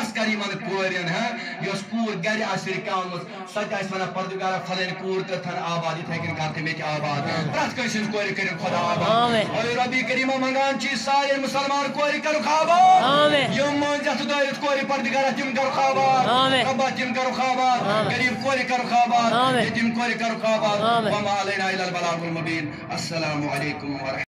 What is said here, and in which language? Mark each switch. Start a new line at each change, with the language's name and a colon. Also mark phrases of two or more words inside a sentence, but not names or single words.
Kashmiri: کر یمن کورٮ۪ن یۄس کوٗر گرِ آسہِ رِکاومٕژ سۄ تہِ آسہِ ونان پردگارا فلٲنۍ کوٗر کٔرتھن آباد یِتھے کٔنۍ کر تہٕ مےٚ تہِ آباد پرٛٮ۪تھ کٲنٛسہِ ہٕنٛز کورِ کٔرِن خۄدا آباد اے ربی کریمہ منگان چھِ سارے مُسلمان کورِ کٔرُکھ آباد یم مٲنٛزِتھ دٲرِتھ کورِ پردگارا تِم کٔرُکھ آباد ربا تِم کٔرُکھ آباد غریب کورِ کٔرُکھ آباد یتیٖم کورِ کٔرُکھ آباد
Arabic: وما علینا الا البلاغ المبین السلام علیکم ورحمۃ